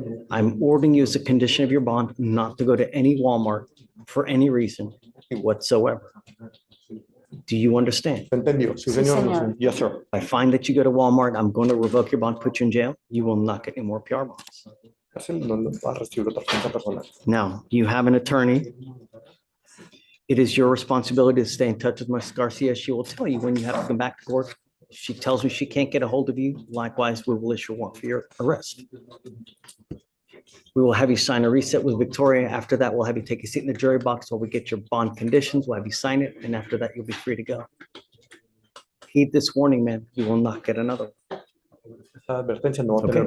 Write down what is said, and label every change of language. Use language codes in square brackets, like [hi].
[en] I'm ordering you as a condition of your bond not to go to any Walmart for any reason whatsoever. Do you understand? [es] ¿Entendió? Sí, Sí, señor. señor. [en] Yes, sir. If I find that you go to Walmart, I'm going to revoke your bond, put you in jail. You will not get any more PR bonds. [es] Cárcel, no lo va a recibir otra cuenta personal. [en] Now, you have an attorney. It is your responsibility to stay in touch with Ms. Garcia. She will tell you when you have to come back to court. If she tells me she can't get a hold of you, likewise, we will issue a warrant for your arrest. We will have you sign a reset with Victoria. After that, we'll have you take a seat in the jury box while we get your bond conditions. We'll have you sign it, and after that, you'll be free to go. Heed this warning, man. You will not get another, [es] Esta advertencia no va a tener